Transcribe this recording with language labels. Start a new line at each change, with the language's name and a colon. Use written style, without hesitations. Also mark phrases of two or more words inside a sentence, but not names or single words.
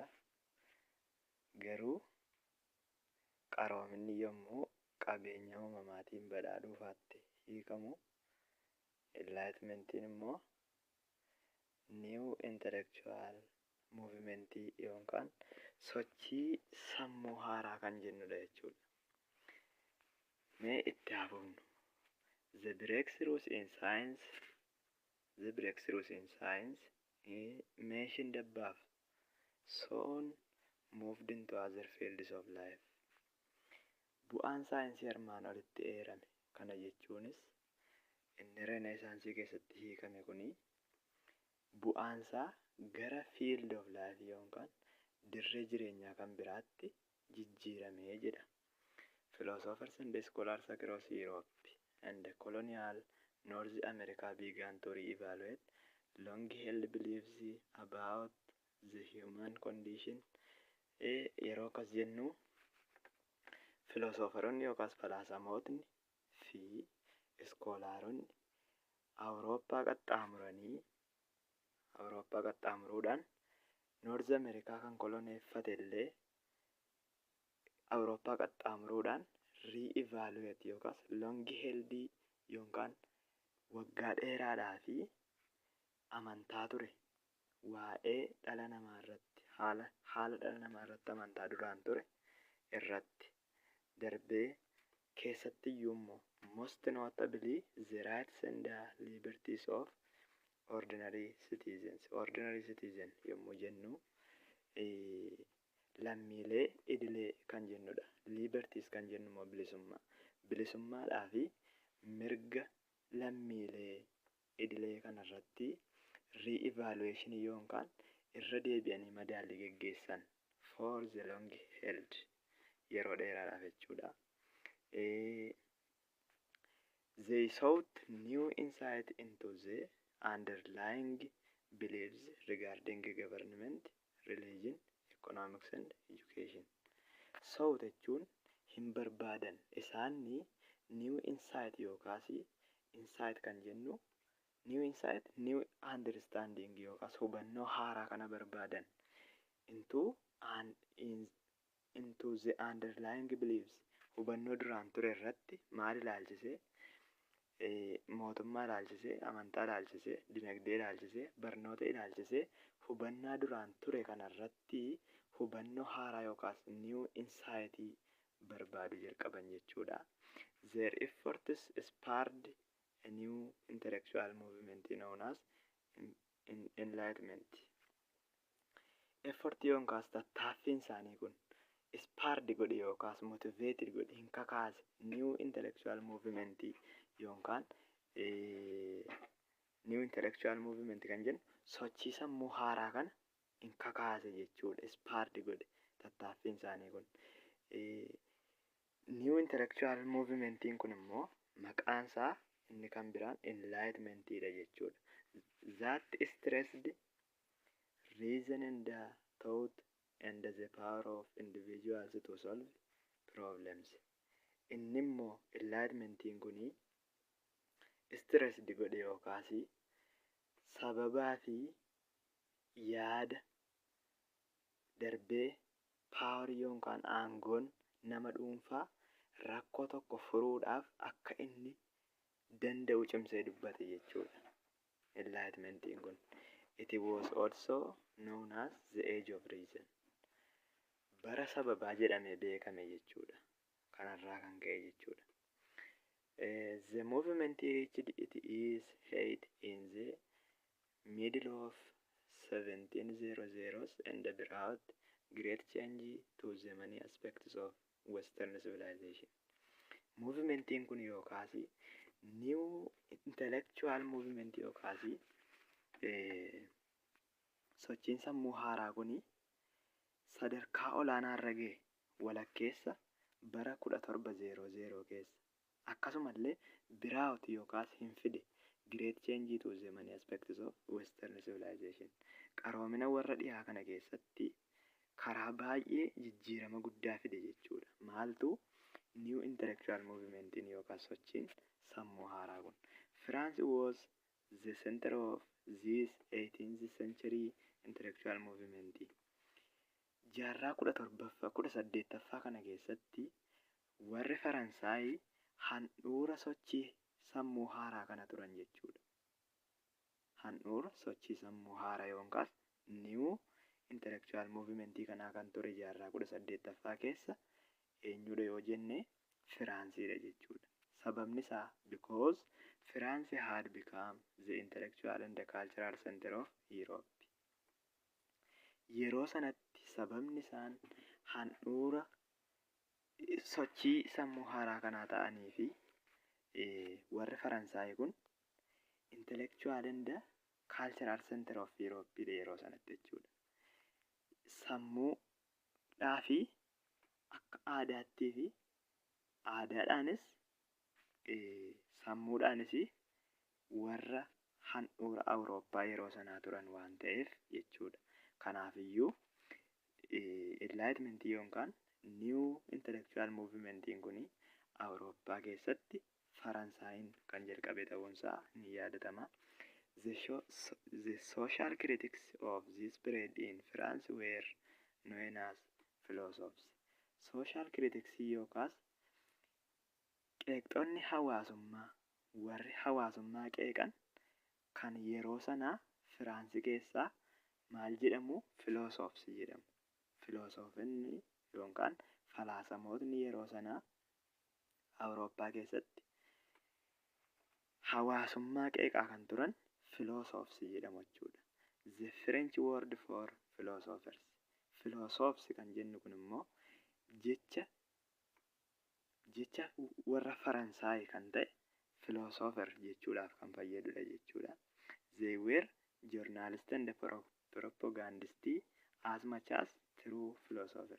Oromo: Garuu qaroominni yommuu qabeenya uumamaatiin badhaadhuufaatti hiikamu, Enlightenmentiin immoo
English: New Intellectual Movement
Oromo: yookaan sochii sammuu haaraa kan jennudha jechuudha. Mee itti hafuufnu.
English: The breakthroughs in science mentioned above soon moved into other fields of life.
Oromo: Bu'aan saayinsii armaan olitti eerame kana jechuunis inni reneesaansii keessatti hiikame kuni bu'aansaa gara
English: field of life
Oromo: yookaan dirree jireenyaa kan biraatti jijjiiramee jedha.
English: Philosophers and scholars across Europe and colonial North America began to re-evaluate long-held beliefs about the human condition.
Oromo: Yeroo akkas jennu filoosoferonni yookaas falaasamootni fi iskoolaaronni Awurooppaa qaxxaamuruudhaan North America kan koloneeffate illee Awurooppaa qaxxaamuruudhaan re-evaluate yookaas long-held yookaan waggaa dheeraadhaa fi amantaa ture waa'ee dhala namaa irratti haala dhala namaa irratti amantaa duraan ture irratti darbee keessattiyyuu immoo
English: most notably the rights and liberties of ordinary citizen
Oromo: yommuu jennu lammiilee idilee kan jennudha. Liberties kan jennu immoo bilisummaadhaa fi mirga lammiilee idilee kanarratti re-evaluation yookaan irra deebi'anii madaallii geggeessan
English: for the long held
Oromo: yeroo dheeraadhaaf jechuudha.
English: They sought new insight into the underlying beliefs regarding government, religion, economics and education.
Oromo: Sought jechuun hin barbaadan isaanii
English: new insight
Oromo: yookaas insight kan jennu
English: new insight new understanding
Oromo: yookaas hubannoo haaraa kana barbaadan into
English: the underlying beliefs
Oromo: hubannoo duraan ture irratti maal ilaalchisee mootummaa ilaalchisee amantaa ilaalchisee dinagdee ilaalchisee barnoota ilaalchisee hubannaa duraan ture kanarratti hubannoo haaraa yookaas
English: new insight
Oromo: barbaadu jalqaban jechuudha.
English: Their efforts spurred a new intellectual movement known as Enlightenment.
Oromo: Effort yookaas tattaaffiin isaanii kun spurred godhe yookaas motivated godhe hin kakaase
English: new intellectual movement
Oromo: yookaan
English: new intellectual movement
Oromo: kan jennu sochii sammuu haaraa kana hin kakaase jechuudha. Spurred godhe tattaaffiin isaanii kun.
English: New intellectual movementiin
Oromo: kun immoo maqaan isaa inni kan biraan Enlightenmentidha jechuudha.
English: That stressed reason and thought and the power of individuals to solve problems.
Oromo: Inni immoo Enlightenmentiin kuni stressed godhe yookaas sababaa fi yaada darbee power yookaan aangoon nama dhuunfaa rakkoo tokko furuudhaaf akka inni danda'u cimsee dubbate jechuudha. Enlightenmentiin kun.
English: It was also known as the age of reason.
Oromo: Bara sababaa jedhamee beekame jechuudha. Kanarraa kan ka'e jechuudha.
English: The movement reached its height in the middle of 1700s and brought great change to the many aspects of Western civilization.
Oromo: Movementiin kun yookaas
English: new intellectual movement
Oromo: yookaas sochiin sammuu haaraa kun sadarkaa olaanaa irra ga'e walakkeessa bara 1700 keessa. Akkasumallee biraawut yookaas hin fide
English: great change to the many aspects of Western civilization.
Oromo: Qaroomina warra dhiyaa kana keessatti karaa baay'ee jijjiirama guddaa fide jechuudha. Maaltu
English: intellectual movement
Oromo: yookaan sochiin sammuu haaraa kun.
English: France was the center of this 18th century intellectual movement.
Oromo: Jaarraa 17ffaa 18ffaa kana keessatti warri Faransaay handhuura sochii sammuu haaraa kana turan jechuudha. Handhuura sochii sammuu haaraa yookaan
English: new intellectual movement
Oromo: kanaa kan ture jaarraa 18ffaa keessa eenyudha yoo jenne Firaansiidha jechuudha. Sababni isaa
English: because France had become the intellectual and the cultural center of Europe.
Oromo: Yeroo sanatti sababni isaan handhuura sochii sammuu haaraa kanaa ta'anii fi warri Faransaay kun
English: intellectual and cultural center of Europe
Oromo: yeroo sanatti jechuudha. Sammuudhaa fi akka aadaattii fi aadaadhaanis sammuudhaanis warra handhuura Awurooppaa yeroo sanaa turan waan ta'eef jechuudha. Kanaafiyyuu enlightenment yookaan
English: new intellectual movement
Oromo: kun Awurooppaa keessatti Faransaayinn kan jalqabe ta'uunsaa ni yaadatama.
English: The social critics of this period in France were known as philosophers. Social critics
Oromo: yookaas qeeqxonni hawaasummaa warri hawaasummaa qeeqan kan yeroo sanaa Firaansii keessaa maal jedhamu? Philosophers jedhamu. Philosophonni yookaan falaasamootni yeroo sanaa Awurooppaa keessatti hawaasummaa qeeqaa kan turan philosophers jedhamu jechuudha.
English: The French word for philosophers.
Oromo: Philosophers kan jennu kun immoo jecha warra Faransaay kan ta'e philosopher jechuudhaaf kan fayyadudha jechuudha.
English: They were journalists and propagandists as much as true philosophers.